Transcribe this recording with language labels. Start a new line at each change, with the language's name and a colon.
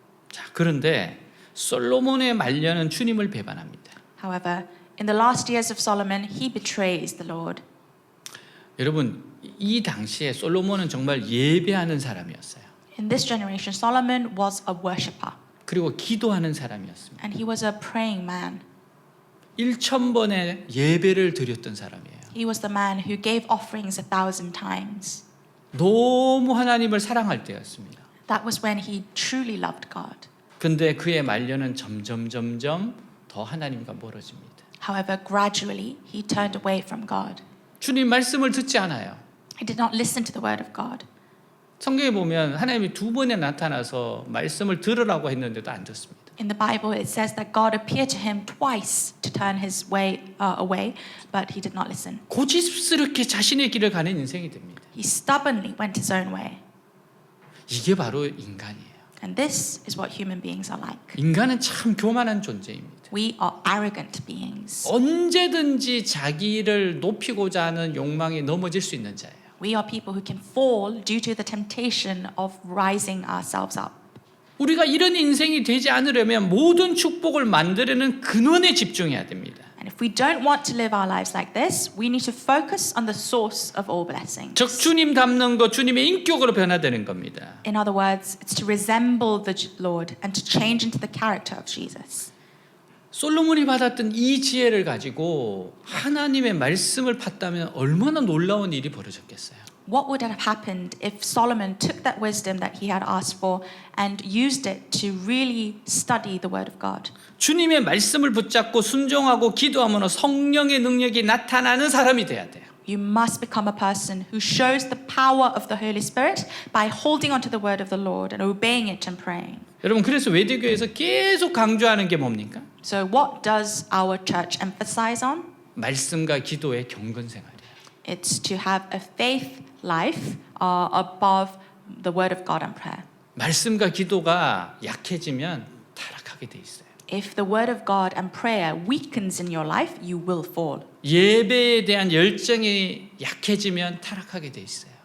Korean: 자, 그런데 솔로몬의 말년은 주님을 배반합니다.
English: However, in the last years of Solomon, he betrays the Lord.
Korean: 여러분, 이 당시에 솔로몬은 정말 예배하는 사람이었어요.
English: In this generation, Solomon was a worshipper,
Korean: 그리고 기도하는 사람이었습니다.
English: and he was a praying man.
Korean: 1000번의 예배를 드렸던 사람이에요.
English: He was the man who gave offerings 1,000 times.
Korean: 너무 하나님을 사랑할 때였습니다.
English: That was when he truly loved God.
Korean: 근데 그의 말년은 점점 더 하나님과 멀어집니다.
English: However, gradually, he turned away from God.
Korean: 주님 말씀을 듣지 않아요.
English: He did not listen to the word of God.
Korean: 성경에 보면 하나님이 2번에 나타나서 말씀을 들으라고 했는데도 안 듣습니다.
English: In the Bible, it says that God appeared to him twice to turn his way away, but he did not listen.
Korean: 고집스럽게 자신의 길을 가는 인생이 됩니다.
English: He stubbornly went his own way.
Korean: 이게 바로 인간이에요.
English: And this is what human beings are like.
Korean: 인간은 참 교만한 존재입니다.
English: We are arrogant beings.
Korean: 언제든지 자기를 높이고자 하는 욕망에 넘어질 수 있는 자예요.
English: We are people who can fall due to the temptation of rising ourselves up.
Korean: 우리가 이런 인생이 되지 않으려면 모든 축복을 만들어내는 근원에 집중해야 됩니다.
English: And if we don't want to live our lives like this, we need to focus on the source of all blessings.
Korean: 즉 주님 닮는 것, 주님의 인격으로 변화되는 겁니다.
English: In other words, it's to resemble the Lord and to change into the character of Jesus.
Korean: 솔로몬이 받았던 이 지혜를 가지고 하나님의 말씀을 팠다면 얼마나 놀라운 일이 벌어졌겠어요.
English: What would have happened if Solomon took that wisdom that he had asked for and used it to really study the Word of God?
Korean: 주님의 말씀을 붙잡고 순종하고 기도하면 성령의 능력이 나타나는 사람이 돼야 돼요.
English: You must become a person who shows the power of the Holy Spirit by holding on to the Word of the Lord and obeying it and praying.
Korean: 여러분 그래서 외대교회에서 계속 강조하는 게 뭡니까?
English: So what does our church emphasize on?
Korean: 말씀과 기도의 경건 생활이에요.
English: It's to have a faith life above the Word of God and prayer.
Korean: 말씀과 기도가 약해지면 타락하게 돼 있어요.
English: If the Word of God and prayer weakens in your life, you will fall.
Korean: 예배에 대한 열정이 약해지면 타락하게 돼 있어요.